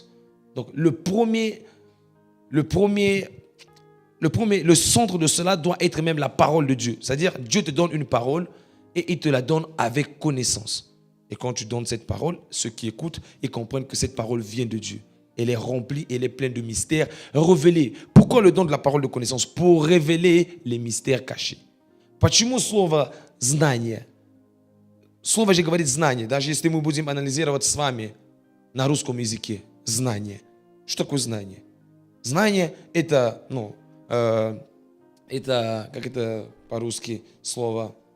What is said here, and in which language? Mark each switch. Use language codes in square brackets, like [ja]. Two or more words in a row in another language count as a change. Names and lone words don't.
[fr] Donc, le centre de cela doit être même la parole de Dieu. C'est-à-dire, Dieu te donne une parole et il te la donne avec connaissance. Et quand tu donnes cette parole, ceux qui écoutent, ils comprennent que cette parole vient de Dieu. Elle est remplie, elle est pleine de mystères révélés. Pourquoi le don de la parole de connaissance? Pour révéler les mystères cachés. [ru] Почему слово «знание»? Слово же говорит «знание». Даже если мы будем анализировать с вами на русском языке. Знание. Что такое знание? Знание – это, как это по-русски слово?